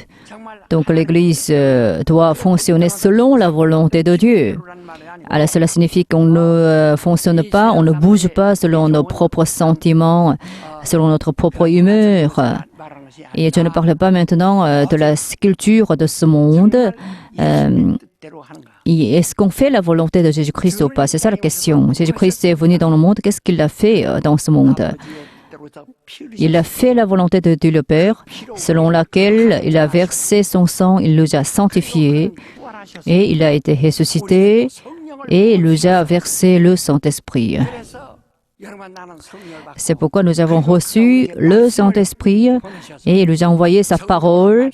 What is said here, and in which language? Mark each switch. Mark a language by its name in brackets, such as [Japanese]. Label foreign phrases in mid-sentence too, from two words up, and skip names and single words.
[French] Donc l'Église doit fonctionner selon la volonté de Dieu. Alors cela signifie qu'on ne fonctionne pas, on ne bouge pas selon nos propres sentiments, selon notre propre humeur. Et je ne parle pas maintenant de la culture de ce monde. [Korean] 뜻대로 하는가? [French] Est-ce qu'on fait la volonté de Jésus-Christ ou pas? C'est ça la question. Jésus-Christ est venu dans le monde. Qu'est-ce qu'il a fait dans ce monde? [Korean] 아버지의 뜻대로서 피 [French] Il a fait la volonté de Dieu le Père, selon laquelle il a versé son sang, il nous a sanctifiés et il a été ressuscité et il nous a versé le Saint-Esprit. C'est pourquoi nous avons reçu le Saint-Esprit et il nous a envoyé sa parole.